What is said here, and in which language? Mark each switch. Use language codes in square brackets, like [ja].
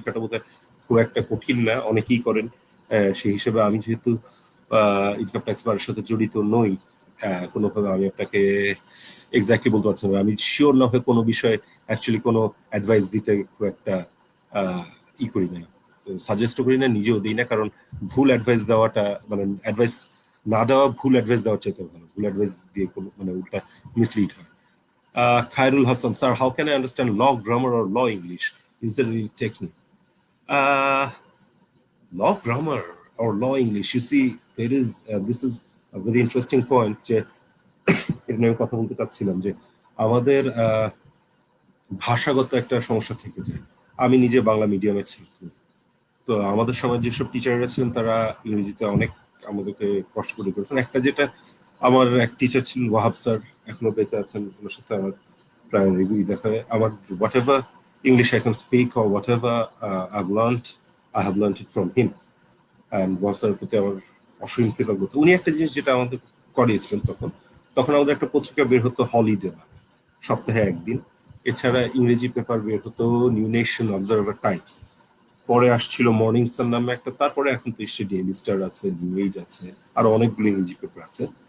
[bn] পরীক্ষাটা বোধহয় খুব একটা কঠিন না, অনেকেই করেন। সেই হিসেবে আমি যেহেতু ইনকাম ট্যাক্স বারের সাথে জড়িত নই, কোনোভাবে আমি আপনাকে এক্স্যাক্টলি বলতে পারছি না। আমি শিওর না হয়ে কোনো বিষয়ে অ্যাকচুয়ালি কোনো অ্যাডভাইস দিতে খুব একটা করি না, সাজেস্ট করি না, নিজেও দিই না। কারণ ভুল অ্যাডভাইস দেওয়াটা, মানে অ্যাডভাইস না দেওয়া ভুল অ্যাডভাইস দেওয়ার চাইতে ভালো। ভুল অ্যাডভাইস দিয়ে কোনো মানে উল্টা মিসলিড হয়। [en] Khairul Hassan, sir, how can I understand law grammar or law English? Is there any technique? Law grammar or law English? You see, this is a very interesting point. [bn] যে এটা নিয়ে কথা বলতে চাচ্ছিলাম যে আমাদের ভাষাগত একটা সমস্যা থেকে যায়। আমি নিজে বাংলা মিডিয়ামের ছাত্র, তো আমাদের সময় যেসব টিচাররা ছিলেন তারা ইংরেজিতে অনেক আমাদেরকে কষ্ট করে করেছেন। একটা যেটা, আমার এক টিচার ছিলেন ওয়াহাব স্যার, এখনো বেঁচে আছেন, ওনার সাথে আমার প্রায় রেগুলারই দেখা হয়। আমার [en] whatever English I can speak or whatever I have learned it from him, and [bn] Wahab স্যারের প্রতি আমার অসীম কৃতজ্ঞতা। উনি একটা জিনিস যেটা আমাদের করিয়েছিলেন, তখন আমাদের একটা পত্রিকা বের হতো হলিডে, সপ্তাহে একদিন। এছাড়া ইংরেজি পেপার বের হতো নিউ নেশন, অবজারভার, টাইমস। পরে আসছিল মর্নিং সান নামে একটা, তারপরে এখন তো এসছে ডেইলি স্টার আছে, নিউ এজ আছে, আর অনেকগুলো ইংরেজি পেপার আছে।